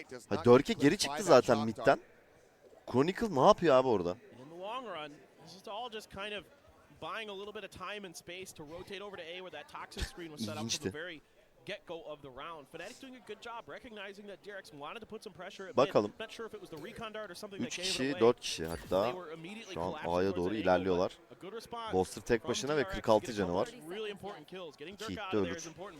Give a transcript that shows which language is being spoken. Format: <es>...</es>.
<tr>4K geri çıktı zaten midden. Chronicle ne yapıyor abi orada?</tr> <en>In the long run, this is all just kind of buying a little bit of time and space to rotate over to A where that toxic screen was set up from the very get-go of the round. Fnatic's doing a good job recognizing that DRX wanted to put some pressure at mid.</en> <tr>Bakalım.</tr> <en>Not sure if it was the recon dart or something that</en> <tr>3</tr> <en>gave it</en> <tr>kişi,</tr> <en>away.</en> <tr>4 kişi hatta şu an A'ya doğru ilerliyorlar. Boaster tek başına ve 46 canı var. Kick'te ölür.</tr>